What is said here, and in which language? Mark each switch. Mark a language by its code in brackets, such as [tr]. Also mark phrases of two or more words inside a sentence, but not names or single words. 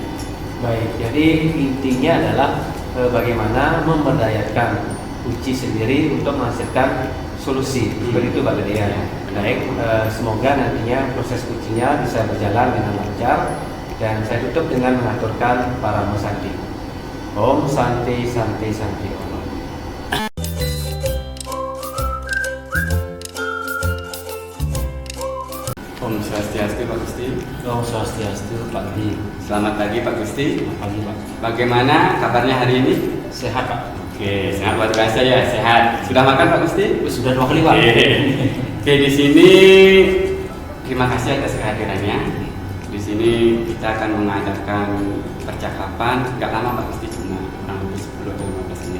[id] Baik, jadi intinya adalah bagaimana memberdayakan uji sendiri untuk menghasilkan solusi. Begitu Pak Gede ya. Baik, semoga nantinya proses ujinya bisa berjalan dengan lancar, dan saya tutup dengan mengaturkan para musanti. [sa] Om Santi Santi Santi Om. Om Swastiastu Pak Gusti. Om Swastiastu Pak Gede. [id] Selamat pagi Pak Gusti. Selamat pagi Pak. Bagaimana kabarnya hari ini? Sehat Pak? Oke, sangat luar biasa ya, sehat. Sudah makan Pak Gusti? Sudah 2 kali Pak. Oke, di sini terima kasih atas kehadirannya. Di sini kita akan mengadakan percakapan, nggak lama Pak Gusti, cuma kurang lebih 10 atau 15 menit.